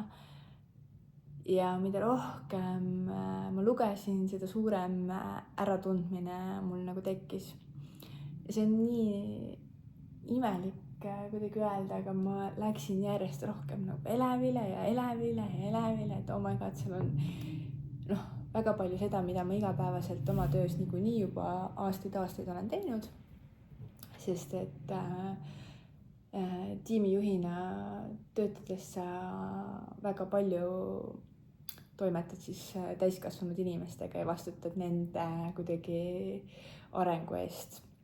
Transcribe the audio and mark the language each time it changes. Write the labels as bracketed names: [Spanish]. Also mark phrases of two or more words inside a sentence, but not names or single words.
[Estonian] Ja mida rohkem ma lugesin, seda suurem äratundmine mul nagu tekkis. Ja see on nii imelik kuidagi öelda, aga ma läksin järjest rohkem nagu elevile, et [English] oh my god, [Estonian] seal on väga palju seda, mida ma igapäevaselt oma töös niikuinii juba aastaid olen teinud. sest et tiimijuhina töötades sa väga palju toimetad siis täiskasvanud inimestega ja vastutad nende kuidagi arengu eest.